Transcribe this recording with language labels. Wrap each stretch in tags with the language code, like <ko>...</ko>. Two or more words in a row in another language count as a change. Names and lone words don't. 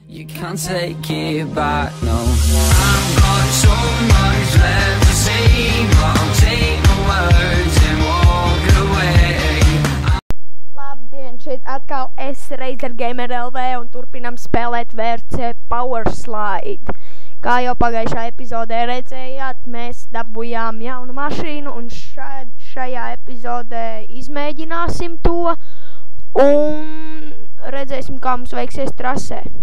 <en>You can't take it back, no. I've got so much left to say, but I'll take my words and walk away.</en> <lv>Labdien, šeit atkal es Razer Gamer LV un turpinam spēlēt VRC Power Slide. Kā jau pagājušā epizodē redzējāt, mēs dabujām jaunu mašīnu un šajā epizodē izmēģināsim to un redzēsim, kā mums veiksies trasē.</lv>